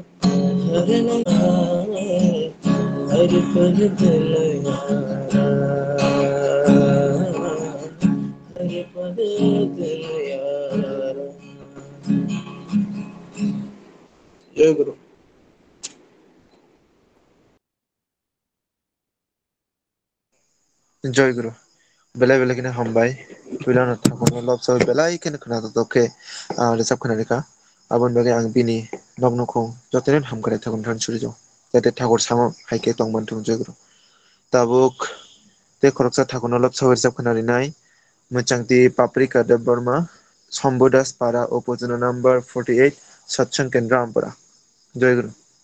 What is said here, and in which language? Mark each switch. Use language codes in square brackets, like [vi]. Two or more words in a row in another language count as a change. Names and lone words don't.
[hi] हर पल दिन यारा, हर पल दिन यारा। जय गुरु। जय गुरु [trp] बेलाय बेलायखौनो हामबाय बिलावनो थाखौनो लबसाव बेलायखौनो खोनादोंखे रोजाब खोनादोंखा आबन बागै आं बिनि नग्नखौ जतन हामगाय थागोन थान सुरिजो जाहाथे ठाकुर सामो हाइके दंमोन थुं [hi] जय गुरु [trp] ताबुक ते खरकसा थाखौनो लबसाव रोजाब खोनारिनाय मोचांति पाप्रिका देब बर्मा शम्भुदास पारा उपजना नम्बर 48 सत्संग केंद्र आमपरा [hi] जय गुरु।